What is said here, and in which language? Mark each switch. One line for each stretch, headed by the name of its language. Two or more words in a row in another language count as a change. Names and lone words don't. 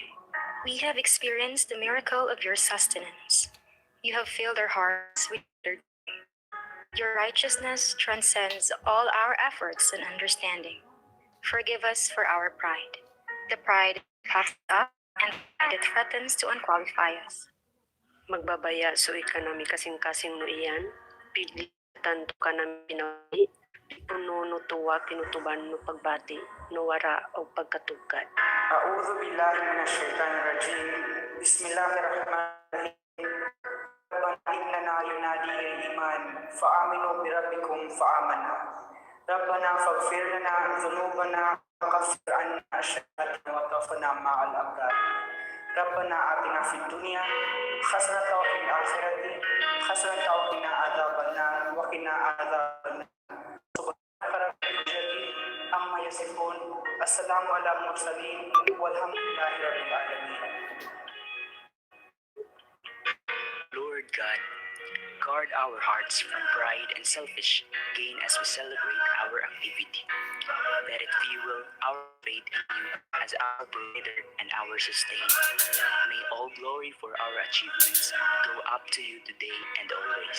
English: We have experienced the miracle of your sustenance. You have filled our hearts with your joy. Your righteousness transcends all our efforts and understanding. Forgive us for our pride, the pride that puffs up and the pride that threatens to unqualify us.
Binukid: Magbabaya so ikanami kasing-kasing no iyan, piglitan to kanami pinawi, puno no tuwa pinutuban no pagbati, no wara o pagkatugkad.
Arabic: أعوذ بالله من الشيطان الرجيم. بسم الله الرحمن الرحيم. ربنا إننا ينادي الإيمان فآمنوا بربكم فآمنا ربنا فاغفر لنا ذنوبنا وكفر عنا سيئاتنا وتوفنا مع الأبرار ربنا آتنا في الدنيا حسنة وفي الآخرة حسنة وقنا عذاب النار وقنا عذاب النار سبحانك رب العزة عما يصفون السلام على المرسلين والحمد لله رب العالمين.
English: Lord God, guard our hearts from pride and selfish gain as we celebrate our activity. Let it fuel our faith in you as our provider and our sustainer. May all glory for our achievements go up to you today and always.